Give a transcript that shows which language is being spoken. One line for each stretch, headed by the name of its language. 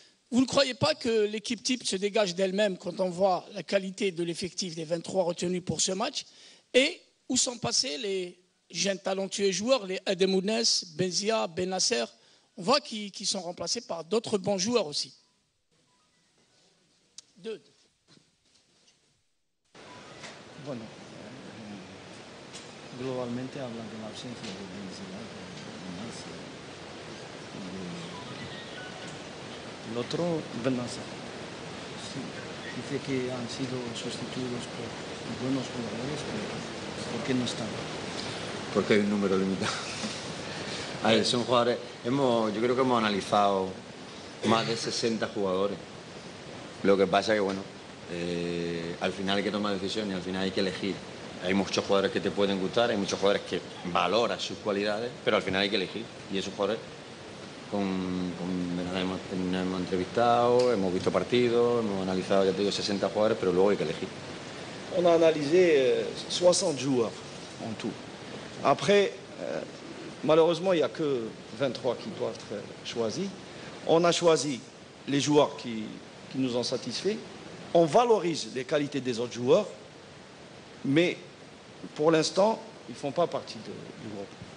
French: Vous ne croyez pas que l'équipe type se dégage d'elle-même quand on voit la qualité de l'effectif des 23 retenus pour ce match? Et où sont passés les jeunes talentueux joueurs, les Ademounès, Benzia, Benasser? On voit qu'ils sont remplacés par d'autres bons joueurs aussi.
Spanish: Bueno, globalmente hablan de la ausencia de Benzema, el otro, Benacer. Sí, dice que han sido sustituidos por buenos jugadores, pero ¿por qué no están? Porque hay un número limitado. A ver, son jugadores... yo creo que hemos analizado más de 60 jugadores. Lo que pasa es que, bueno, al final hay que tomar decisiones y al final hay que elegir. Hay muchos jugadores que te pueden gustar, hay muchos jugadores que valoran sus cualidades, pero al final hay que elegir. Y esos jugadores, con hemos entrevistado, hemos visto partidos, hemos analizado, ya te digo, 60 jugadores, pero luego hay que elegir.
French: On a analysé 60 joueurs en tout. Après, malheureusement, il n'y a que 23 qui doivent être choisis. On a choisi les joueurs qui nous ont satisfaits. On valorise les qualités des autres joueurs, mais pour l'instant, ils ne font pas partie du groupe.